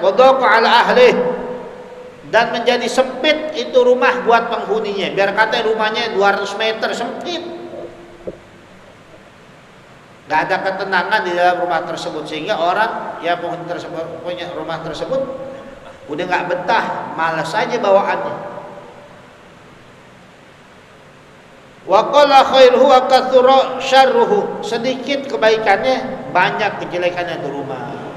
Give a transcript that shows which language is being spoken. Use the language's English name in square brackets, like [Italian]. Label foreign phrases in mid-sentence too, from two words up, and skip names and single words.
[Arabic] وضاق على أهله, [Indonesian] dan menjadi sempit itu rumah buat penghuninya. Biar kata rumahnya 200 meter, sempit, gak ada ketenangan di dalam rumah tersebut, sehingga orang yang punya rumah tersebut udah gak betah, malas aja bawaannya. [Arabic] وقل خيره وكثر شره, [Indonesian] sedikit kebaikannya, banyak kejelekannya di rumah.